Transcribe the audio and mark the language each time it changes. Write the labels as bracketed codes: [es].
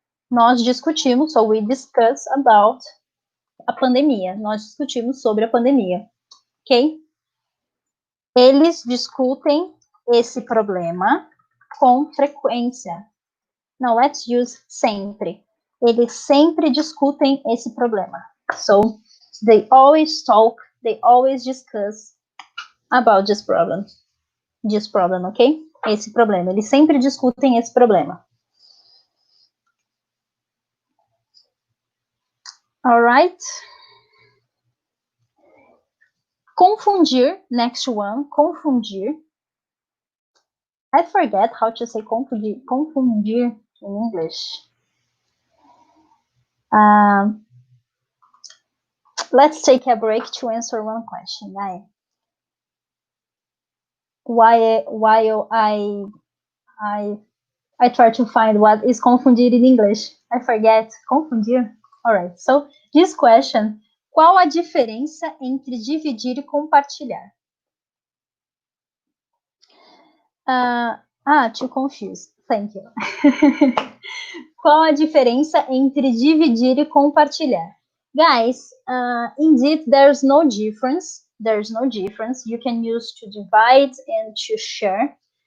[pt] Nós discutimos, [en] so we discuss about a pandemia. [pt] Nós discutimos sobre a pandemia. Ok? Eles discutem esse problema com frequência. [en] Now, let's use sempre. [pt] Eles sempre discutem esse problema. [en] So, they always talk, they always discuss about this problem. This problem, ok? [pt] Esse problema. Eles sempre discutem esse problema. Alright? [en] Confundir, next one, confundir. I forget how to say confundir in English. Let's take a break to answer one question. While I try to find what is confundir in English. I forget. Confundir? Alright, so this question, [pt] qual a diferença entre dividir e compartilhar? [en] To confuse. Thank you. [pt] Qual a diferença entre dividir e compartilhar? [en] Guys, indeed, there's no difference. There's no difference. You can use to divide and to share.